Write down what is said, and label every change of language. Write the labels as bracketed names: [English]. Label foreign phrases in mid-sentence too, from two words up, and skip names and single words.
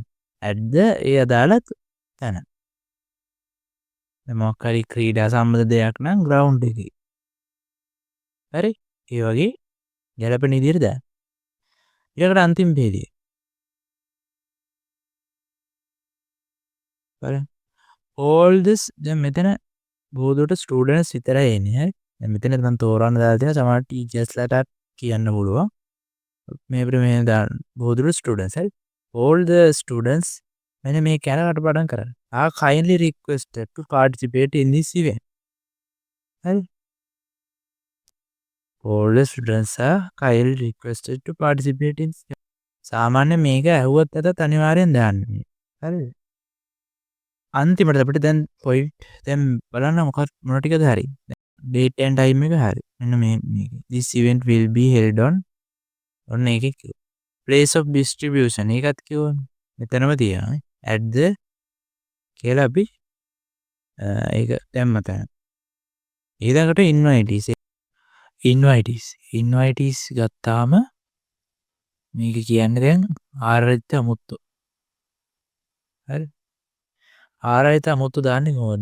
[Sinhala] ඇද්ද ඒ අදාළ තැන. මොකක් හරි ක්‍රීඩා සම්බන්ධ දෙයක් නම් ග්‍රවුන්ඩ් එකේ. හරි. ඒ වගේ ගැලපෙන විදිහට දාන්න. ඊළඟට අන්තිම පේජය. බලන්න. [English] all this [Sinhala] දැන් මෙතන බොහෝ දුරට ස්ටුඩන්ට්ස් විතරයි එන්නේ. හරි. දැන් මෙතන නම් තෝරන්න දාලා තියෙනවා සමහර ටීචර්ස්ලාට කියන්න පුළුවන්. මේ ප්‍රමේය දාන්න බොහෝ දුරට ස්ටුඩන්ට්ස්. හරි. [English] all the students [Sinhala] මෙන්න මේ කැලකට පටන් කරන්න. [English] kindly requested to participate in this event. හරි. all the students are kindly requested to participate in [Sinhala] සාමාන්‍ය මේක ඇහුවත් ඇතත් අනිවාර්යෙන් දාන්න. හරි. අන්තිමට අපිට දැන් පොයින්ට් දැන් බලන්න මොන ටිකද හරි. [English] date and time [Sinhala] එක හරි. මෙන්න මේ [English] this event will be held on [Sinhala] ඔන්න ඒකේ [English] place of distribution [Sinhala] ඒකත් කිව්වනේ. මෙතනම තියෙනවා. [English] at the [Sinhala] කියලා අපි ඒක දැම්ම තැන. ඊළඟට invitees ගත්තාම මේක කියන්නේ දැන් ආරාධිත අමුත්තු. හරි. ආරාධිත අමුත්තු දාන්නේ කොහොමද?